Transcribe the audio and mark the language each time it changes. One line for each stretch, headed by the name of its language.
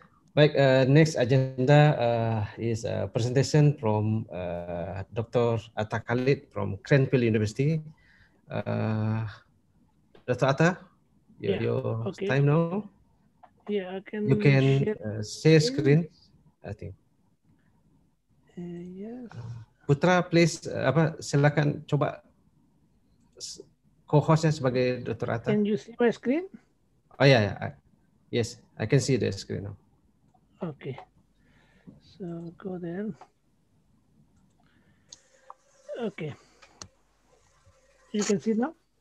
Indonesian: Baik,
English: next agenda is a presentation from Dr. Atta Khalid from Cranfield University. Dr. Atta, your okay. time now. Yeah, you can share screen, I think. Yes.
Indonesian: Putra,
English: please,
Indonesian: silakan coba co-hostnya sebagai Dr. Atta.
English: Can you see my screen? Oh yeah. Yes, I can see the screen now. Okay, so go there. Okay, you can see now?